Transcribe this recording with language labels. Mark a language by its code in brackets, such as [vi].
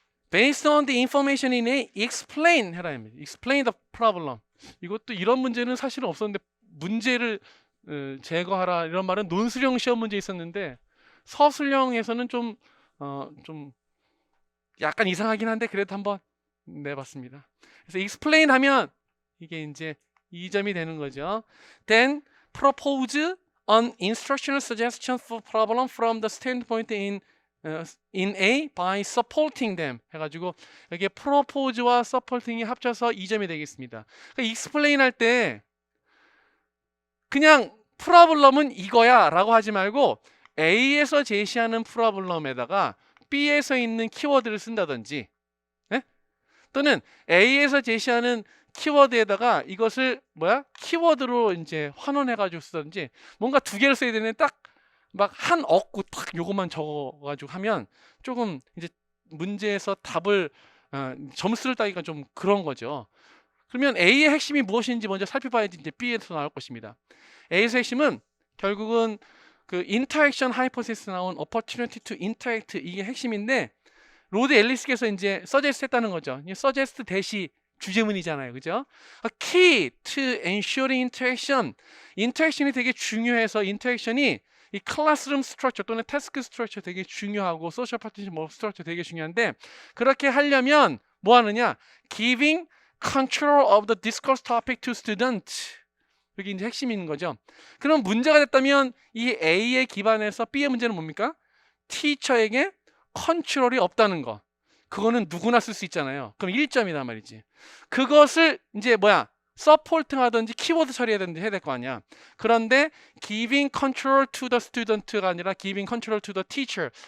[en] Based on the information in A, explain [ko] 해라 합니다. [en] Explain the problem. [ko] 이것도 이런 문제는 사실은 없었는데 문제를 제거하라 이런 말은 논술형 시험 문제 있었는데 서술형에서는 좀 약간 이상하긴 한데 그래도 한번 내봤습니다. 그래서 explain 하면 이게 이제 2점이 되는 거죠. [en] Then propose an instructional suggestion for problem from the standpoint in A by supporting them [ko] 해가지고 여기에 propose와 supporting이 합쳐서 2점이 되겠습니다. 그러니까 explain 할 때 그냥 프로블럼은 이거야 라고 하지 말고 A에서 제시하는 프로블럼에다가 B에서 있는 키워드를 쓴다든지 또는 A에서 제시하는 키워드에다가 이것을 키워드로 이제 환원해가지고 쓰든지 뭔가 두 개를 써야 되는데 딱 막 한 억구 딱 요것만 적어가지고 하면 조금 이제 문제에서 답을 점수를 따기가 좀 그런 거죠. 그러면 A의 핵심이 무엇인지 먼저 살펴봐야지 이제 B에서 나올 것입니다. A에서 핵심은 결국은 그 인터랙션 하이포테시스 나온 opportunity to interact 이게 핵심인데 로드 앨리스께서 이제 서제스트 했다는 거죠. 서제스트 대시 주제문이잖아요. 그죠? [en] key to ensuring interaction. [ko] 인터랙션이 되게 중요해서 인터랙션이 이 클래스룸 스트럭처 또는 태스크 스트럭처 되게 중요하고 소셜 파티션 스트럭처 되게 중요한데 그렇게 하려면 뭐 하느냐? [en] giving control of the discourse topic to student. [ko] 여기 이제 핵심인 거죠. 그럼 문제가 됐다면 이 A에 기반해서 B의 문제는 뭡니까? 티처에게 컨트롤이 없다는 거. 그거는 누구나 쓸 수 있잖아요. 그럼 1점이란 말이지. 그것을 이제 서포팅 하든지 키워드 처리하든지 해야 될 거 아니야. 그런데 [en] giving control to the student가 아니라 giving control to the teacher.